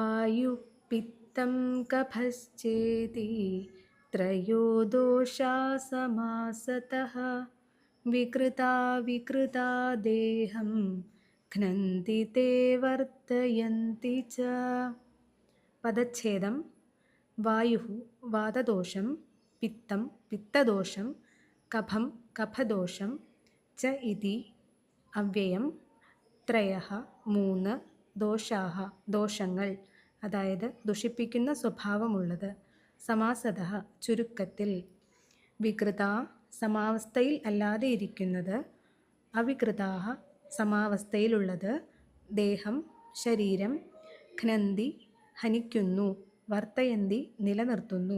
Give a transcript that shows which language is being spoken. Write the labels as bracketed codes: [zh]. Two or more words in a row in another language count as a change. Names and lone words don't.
[sa] वायुपित्तं कफश्चेति त्रयो दोषा समासतः विकृता विकृता देहं घ्नन्ति ते वर्तयन्ति च. [ml] പദച്ഛേദം. വായു വാതദോഷം, പിത്തം പിത്തദോഷം, കഫം കഫദോഷം, ച ഇതി അവ്യയം, ത്രയഃ മൂന്ന്, ദോഷാഹ ദോഷങ്ങൾ അതായത് ദുഷിപ്പിക്കുന്ന സ്വഭാവമുള്ളത്, സമാസതഃ ചുരുക്കത്തിൽ, വികൃത സമാവസ്ഥയിൽ അല്ലാതെ ഇരിക്കുന്നത്, അവികൃതാഹ സമാവസ്ഥയിലുള്ളത്, ദേഹം ശരീരം, ഘ്നന്തി ഹനിക്കുന്നു, വർത്തയന്തി നിലനിർത്തുന്നു.